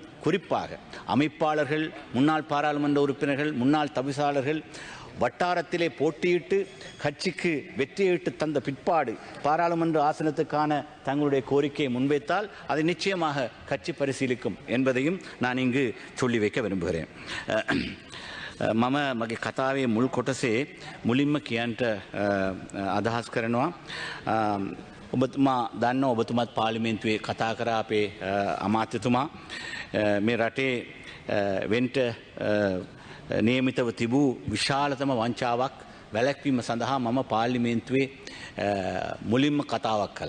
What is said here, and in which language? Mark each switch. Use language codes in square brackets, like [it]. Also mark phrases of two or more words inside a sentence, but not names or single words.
[ta] குறிப்பாக அமைப்பாளர்கள், முன்னாள் பாராளுமன்ற உறுப்பினர்கள், முன்னாள் தவிசாளர்கள் வட்டாரத்திலே போட்டியிட்டு கட்சிக்கு வெற்றியிட்டு தந்த பிற்பாடு பாராளுமன்ற ஆசனத்துக்கான தங்களுடைய கோரிக்கையை முன்வைத்தால் அதை நிச்சயமாக கட்சி பரிசீலிக்கும் என்பதையும் நான் இங்கு சொல்லி வைக்க விரும்புகிறேன். [si] මම මගේ කතාවේ මුල් කොටසේ මුලින්ම කියන්ට අදහස් කරනවා. ඔබතුමා දන්න ඔබතුමත් පාර්ලිමේන්තුවේ කතා කරා අපේ අමාත්‍යතුමා මේ රටේ වෙන්ට නියමිතව තිබූ විශාලතම වංචාවක් වැළැක්වීම සඳහා මම පාර්ලිමේන්තුවේ මුලින්ම කතාවක් කළා.